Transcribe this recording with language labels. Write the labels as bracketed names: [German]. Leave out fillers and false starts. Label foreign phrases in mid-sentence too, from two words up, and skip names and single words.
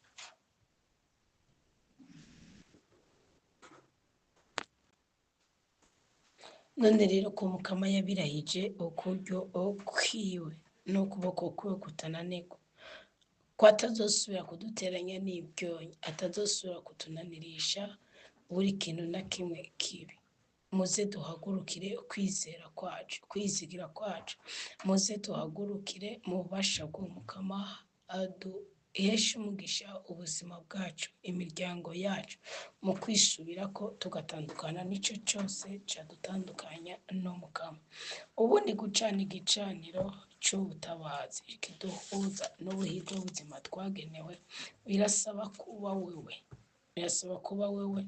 [Rundi] None rero ko Mukama yabirahije ukuryo kwiwe n'ukuboko kwiwe kutananirwa, ko atazosubira kuduteranya n'ibyonyi, atazosubira kutunanirisha buri kintu na kimwe kibi, muze duhagurukire kwizera kwacu, kwizigira kwacu, muze duhagurukire mu bubasha bw'Umukama aduheshe umugisha ubuzima bwacu, imiryango yacu, mu kwisubira ko tugatandukana n'icyo cyose cyadutandukanya n'Umukama. Ubundi gucana igicaniro cy'ubutabazi kiduhuza n'ubuhigo bw'ubuzima twagenewe birasaba kuba wewe, birasaba kuba wewe.